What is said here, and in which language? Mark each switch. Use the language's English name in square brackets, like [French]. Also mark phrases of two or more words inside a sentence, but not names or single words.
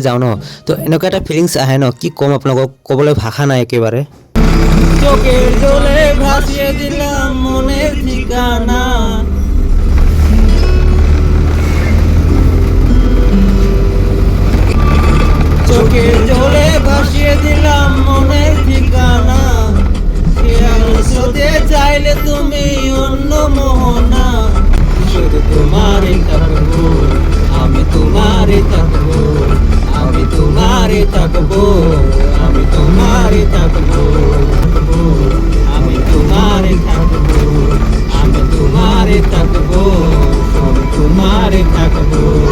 [Assamese] যাওঁ ন, তো এনেকুৱা এটা ফিলিংছ আহে ন, কি ক'ম আপোনালোকক, ক'বলৈ ভাষা নাই একেবাৰে। [Bangla] চোখের জলে ভাসিয়ে দিলাম মনের ঠিকানা, চোখের জলে ভাসিয়ে দিলাম মনের ঠিকানা, স্রোতে চাইলে তুমি অন্য মোহনা, শুধু তোমারই থাকবো, আমি তোমারই থাকবো, আমি তোমারই থাকবো, আমি তোমারই থাকবো, আমি তোমারই থাকবো, আমি তোমারই থাকবো, আমি তোমারই থাকবো।